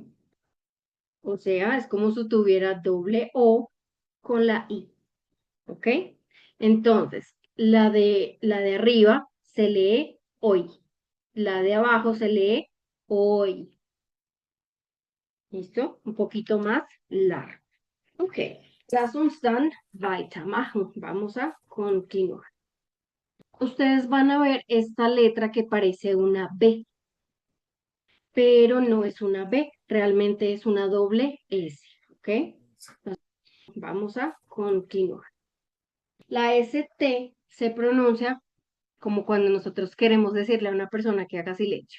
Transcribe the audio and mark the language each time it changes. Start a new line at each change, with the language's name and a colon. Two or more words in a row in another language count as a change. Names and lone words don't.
Spanish: O sea, es como si tuviera doble O con la I. ¿Ok? Entonces, la de arriba se lee hoy. La de abajo se lee hoy. ¿Listo? Un poquito más largo. Ok.
German: Lass uns dann weitermachen.
Spanish: Vamos a continuar. Ustedes van a ver esta letra que parece una B, pero no es una B, realmente es una doble S. ¿Ok? Vamos a continuar. La ST se pronuncia como cuando nosotros queremos decirle a una persona que haga silencio.